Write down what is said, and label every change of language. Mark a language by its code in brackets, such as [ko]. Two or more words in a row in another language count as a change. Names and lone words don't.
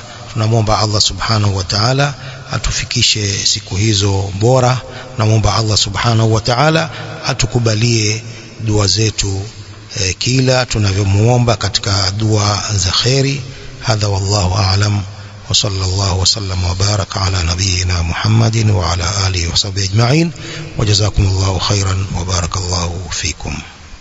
[sw] Tunamwomba Allah [ar] سبحانه وتعالى [sw] atufikishe siku hizo bora. Tunamwomba Allah [ar] سبحانه وتعالى [sw] atukubalie dua zetu kila tunavyomuomba katika dua za khairi. [ar] هذا والله أعلم وصلى الله وسلم وبارك على نبينا محمد وعلى آله وصحبه أجمعين وجزاكم الله خيرا وبارك الله فيكم.